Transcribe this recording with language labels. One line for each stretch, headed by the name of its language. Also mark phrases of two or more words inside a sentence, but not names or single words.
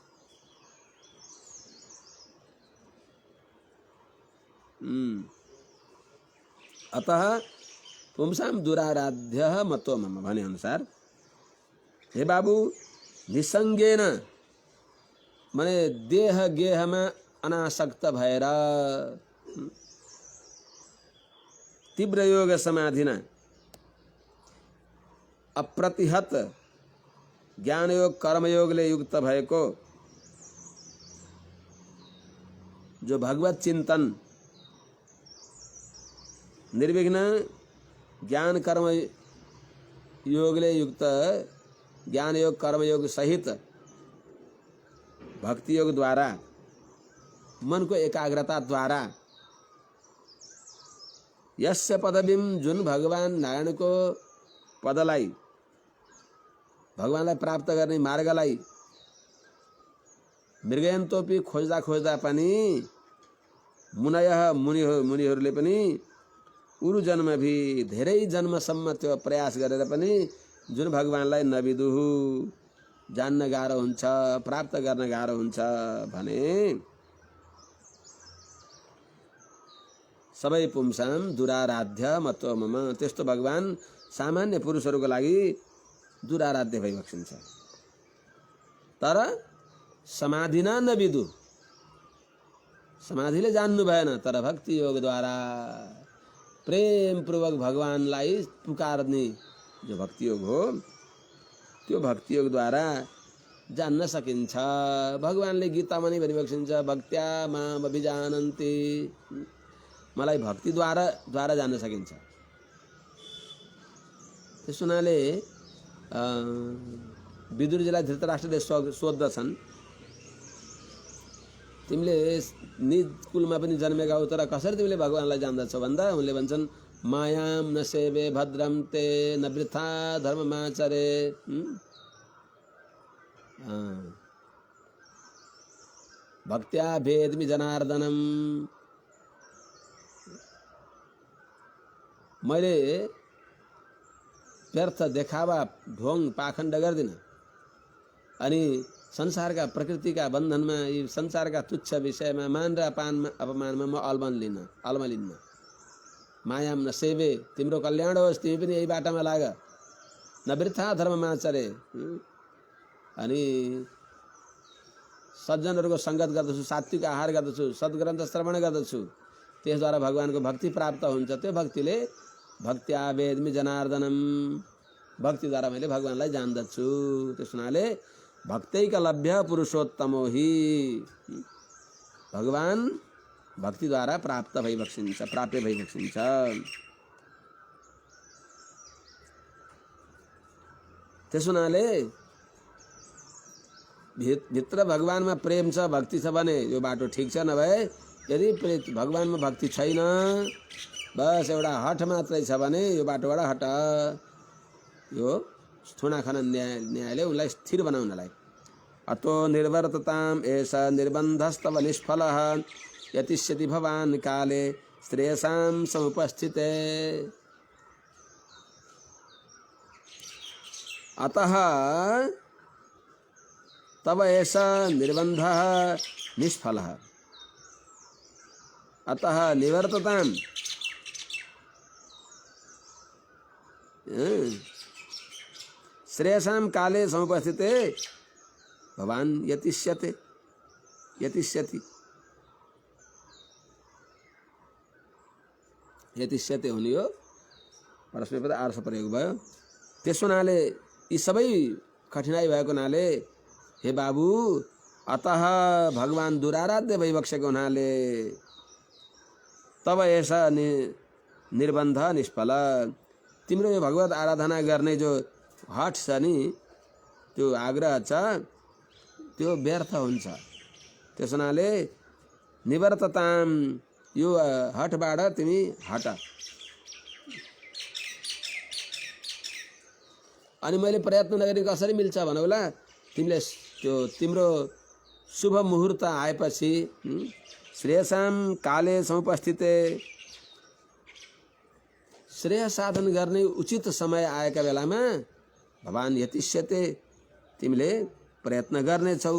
Sanskrit: अतः पुंसाम दुराराध्य मतो मम
Nepali: भने अनुसार हे बाबु निसंगेन माने देह गेहमा अनासक्त भएर
Sanskrit: तीव्र योग समाधिना
Nepali: अप्रतिहत ज्ञान योग कर्मयोगले युक्त भएको जो भगवत चिंतन निर्विघ्न ज्ञान कर्म योगले युक्त ज्ञान योग कर्म योग सहित भक्ति योग द्वारा मन को एकाग्रता द्वारा
Sanskrit: यस्य पदवीं
Nepali: जुन भगवान नारायण को पदलाई भगवानलाई प्राप्त गर्ने मार्गलाई मृगयन्तोपि खोज्दा खोज्दा पनि मुनयः मुनिहरूले पनि उरु जन्म भी धेरै जन्मसम्म त्यो प्रयास गरेर पनि जुन भगवानलाई नबिदुहु जान्न गाह्रो हुन्छ, प्राप्त गर्न गाह्रो हुन्छ भने सबै
Sanskrit: पुंसाम दुराराध्य मतो मम
Nepali: त्यस्तो भगवान सामान्य पुरुषहरूको लागि दुराराध्य भइबक्सिन्छ। तर
Sanskrit: समाधिना नबिदु
Nepali: समाधिले जान्नु भएन, तर भक्ति योग द्वारा प्रेम पूर्वक भगवानलाई पुकार्ने जो भक्ति योग हो त्यो भक्ति योग द्वारा जान्न सकिन्छ। भगवानले गीतामा नै भनिबक्सिन्छ
Sanskrit: भक्त्या माम अभिजानन्ति,
Nepali: मलाई भक्ति द्वारा जान्न सकिन्छ। त्यस हुनाले विदुरजीलाई धृतराष्ट्रले सोध्दछन् तिमीले निज कुलमा पनि जन्मेका हौ तर कसरी तिमीले भगवानलाई जान्दछौ भन्दा उनले भन्छन्
Sanskrit: मायाम न सेवे भद्रम ते न वृथा धर्ममाचरे। भक्त्या भेदमि जनार्दनम,
Nepali: मैले व्यर्थ देखावा ढोङ पाखण्ड गर्दिन अनि संसारका प्रकृतिका बन्धनमा यी संसारका तुच्छ विषयमा मान र अपमानमा म अल्मलिन्न।
Sanskrit: मायाम न सेवे,
Nepali: तिम्रो कल्याण होस्, तिमी पनि यही बाटामा लाग,
Sanskrit: नवृथा धर्ममाचरे।
Nepali: अनि सज्जनहरूको सङ्गत गर्दछु, सात्विक आहार गर्दछु, सद्ग्रन्थ श्रवण गर्दछु, त्यसद्वारा भगवानको भक्ति प्राप्त हुन्छ। त्यो भक्तिले
Sanskrit: भक्त्या वेदमि जनार्दनम,
Nepali: भक्तिद्वारा मैले भगवानलाई जान्दछु। त्यस हुनाले
Sanskrit: भक्तैकलभ्य पुरुषोत्तमो हि,
Nepali: भगवान भक्तिद्वारा प्राप्त भइबक्सिन्छ, प्राप्य भइबक्सिन्छ। त्यस हुनाले भित्र भगवानमा प्रेम छ, भक्ति छ भने यो बाटो ठिक छ। नभए यदि भगवानमा भक्ति छैन, बस एउटा हठ मात्रै छ भने यो बाटोबाट हट। यो स्थूणाखनन न्यायले उनलाई स्थिर बनाउनलाई।
Sanskrit: अतो निर्वर्तताम एष निर्बन्धस्तव निष्फलः यतिष्यति भवान् काले श्रेयसां समुपस्थिते। अतः तव एष निर्बन्धः निष्फलः, अतः निवर्तताम् श्रेयसां काले समुपस्थिते भवान् यतिष्यते, यतिष्यति, यतिष्यते
Nepali: हुने हो परस्मैपद आर्ष प्रयोग भयो। त्यस हुनाले यी सबै कठिनाइ भएको हुनाले हे बाबु, अतः भगवान दुराराध्य भइबक्सेको हुनाले
Sanskrit: तब ऐसा निर्बन्ध निष्फल,
Nepali: तिम्रो यो भगवत आराधना गर्ने जो हठ छ नि, त्यो आग्रह छ, त्यो व्यर्थ हुन्छ। त्यस हुनाले निवर्तताम, यो हठबाट तिमी हट। अनि मैले प्रयत्न नगरी कसरी मिल्छ भनौला, तिमीले त्यो तिम्रो शुभ मुहूर्त आएपछि
Sanskrit: श्रेयसाम काले समुपस्थिते,
Nepali: श्रेय साधन गर्ने उचित समय आएका बेलामा भगवान यतिष्यते, तिमीले प्रयत्न गर्नेछौ।